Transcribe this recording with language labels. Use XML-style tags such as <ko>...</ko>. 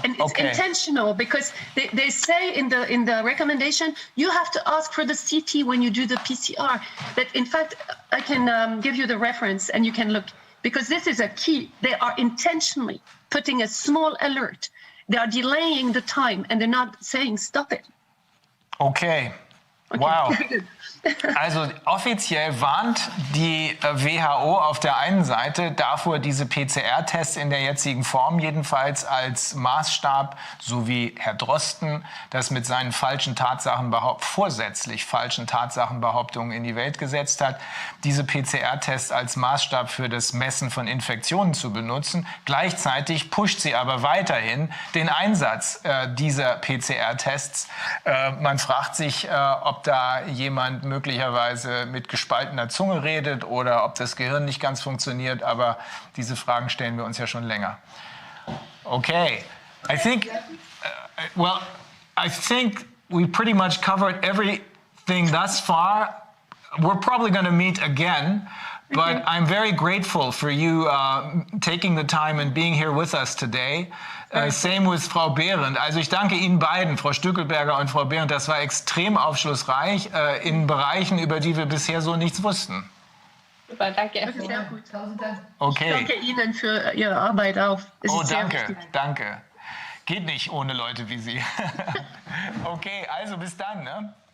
<en>And it's intentional because they say in the recommendation you have to ask for the CT when you do the PCR. But in fact, I can give you the reference and you can look, because this is a key. They are intentionally putting a small alert. They are delaying the time and they're not saying stop it. Okay. Wow.</en> <de>Also offiziell warnt die WHO auf der einen Seite davor, diese PCR-Tests in der jetzigen Form jedenfalls als Maßstab, so wie Herr Drosten das mit seinen vorsätzlich falschen Tatsachenbehauptungen in die Welt gesetzt hat, diese PCR-Tests als Maßstab für das Messen von Infektionen zu benutzen. Gleichzeitig pusht sie aber weiterhin den Einsatz dieser PCR-Tests. Man fragt sich, ob da jemand möglicherweise mit gespaltener Zunge redet oder ob das Gehirn nicht ganz funktioniert, aber diese Fragen stellen wir uns ja schon länger.</de> <en>Okay, I think we pretty much covered everything thus far. We're probably going to meet again, but I'm very grateful for you taking the time and being here with us today. Same with Frau Behrendt.</en> <de>Also ich danke Ihnen beiden, Frau Stückelberger und Frau Behrendt. Das war extrem aufschlussreich in Bereichen, über die wir bisher so nichts wussten. Super, danke. Sehr gut. Okay. Ich danke Ihnen für Ihre Arbeit auch. Danke. Geht nicht ohne Leute wie Sie. Okay, also bis dann. Ne?</de>